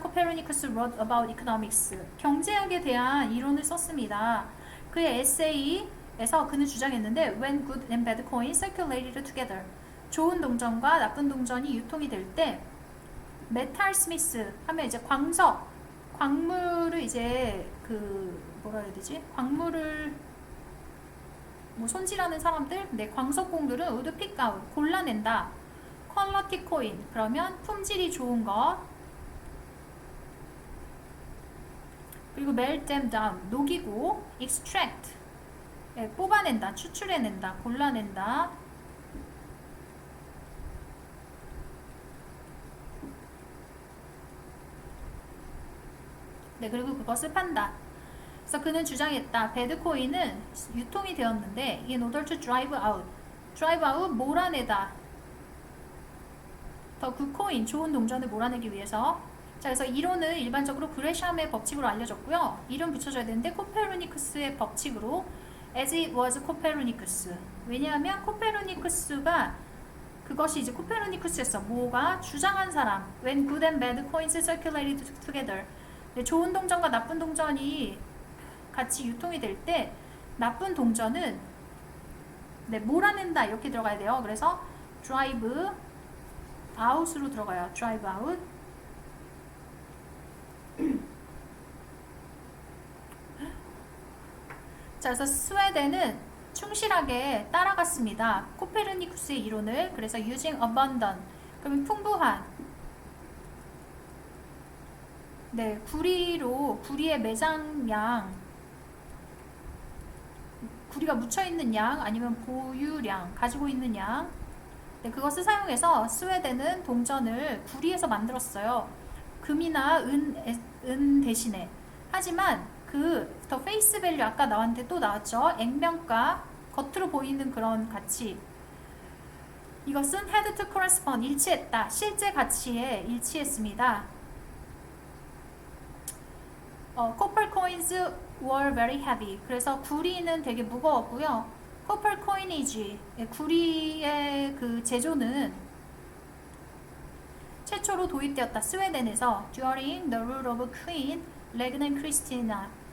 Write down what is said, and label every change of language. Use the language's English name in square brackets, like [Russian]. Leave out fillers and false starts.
[English] Copernicus wrote about economics. [Korean] 경제학에 대한 이론을 썼습니다. 그의 에세이에서 그는 주장했는데 [English] when good and bad coins circulated together. [Korean] 좋은 동전과 나쁜 동전이 유통이 될 때 메탈 스미스 하면 이제 광물을 이제 그 뭐라 해야 되지? 광물을 뭐 손질하는 사람들, 네, 광석공들은 [English] would pick out, [Korean] 골라낸다. 퀄리티 코인, 그러면 품질이 좋은 것. 그리고 [English] melt them down, [Korean] 녹이고 extract, 네, 뽑아낸다, 추출해낸다, 골라낸다. 네, 그리고 그것을 판다. 그래서 그는 주장했다. 배드코인은 유통이 되었는데 [English] in order to drive out, [Korean] 몰아내다. 더 굿코인, 좋은 동전을 몰아내기 위해서. 자, 그래서 이론은 일반적으로 그레샴의 법칙으로 알려졌고요. 이름 붙여줘야 되는데 코페르니쿠스의 법칙으로 [English] as it was Copernicus. [Korean] 왜냐하면 코페르니쿠스가 그것이 이제 코페르니쿠스였어. 뭐가 주장한 사람. [English] When good and bad coins circulated together. [Korean] 네, 좋은 동전과 나쁜 동전이 같이 유통이 될 때 나쁜 동전은 네, 몰아낸다 이렇게 들어가야 돼요. 그래서 [English] drive out [Korean] 으로 들어가요. [English] drive out. [Korean] 자, 그래서 스웨덴은 충실하게 따라갔습니다. 코페르니쿠스의 이론을. 그래서 [English] using abundant, [Korean] 그러면 풍부한. 네, 구리의 매장량, 구리가 묻혀있는 양, 아니면 보유량, 가지고 있는 양. 네, 그것을 사용해서 스웨덴은 동전을 구리에서 만들었어요. 금이나 은 대신에. 하지만 더 페이스 밸류 아까 나왔는데 또 나왔죠. 액면가, 겉으로 보이는 그런 가치. 이것은 [English] had to correspond, [Korean] 일치했다. 실제 가치에 일치했습니다. [English] copper coins were very heavy. [Korean] 그래서 구리는 되게 무거웠고요. [English] copper coinage, [Korean] 구리의 그 제조는 최초로 도입되었다. 스웨덴에서 [English] during the rule of Queen [Korean] 레그넨 크리스티나.